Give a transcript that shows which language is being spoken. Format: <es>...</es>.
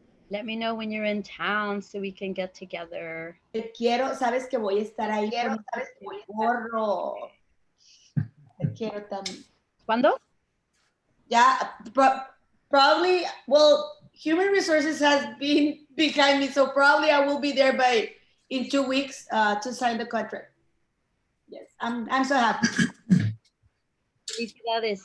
<en>Let me know when you're in town so we can get together.</en> <es>Te quiero, sabes que voy a estar ahí con el gorro. Te quiero también. ¿Cuándo?</es> <en>Yeah, probably, well, human resources has been behind me, so probably I will be there in 2 weeks to sign the contract. Yes, I'm so happy.</en> <es>Felicidades.</es>